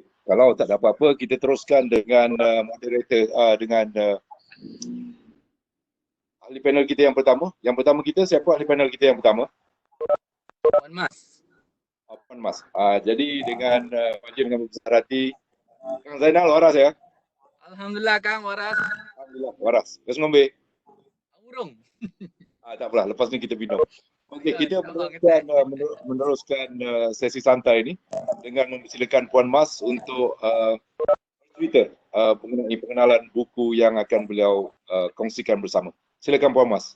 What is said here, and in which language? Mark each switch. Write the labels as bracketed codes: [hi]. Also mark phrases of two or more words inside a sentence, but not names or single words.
[ms] Kalau tak ada apa-apa, kita teruskan dengan moderator, dengan ahli panel kita yang pertama. Yang pertama kita, siapa ahli panel kita yang pertama? Puan Mas. Puan Mas. Jadi dengan wajib dengan besar hati, [jv] Kang Zainal waras ya? Alhamdulillah Kang waras. Alhamdulillah waras. Terus ngombe? Urung. [ms] Tak apalah, lepas ni kita minum. Okey, kita meneruskan sesi santai ini dengan mempersilakan Puan Mas untuk Twitter mengenai pengenalan buku yang akan beliau kongsikan bersama. Silakan Puan Mas.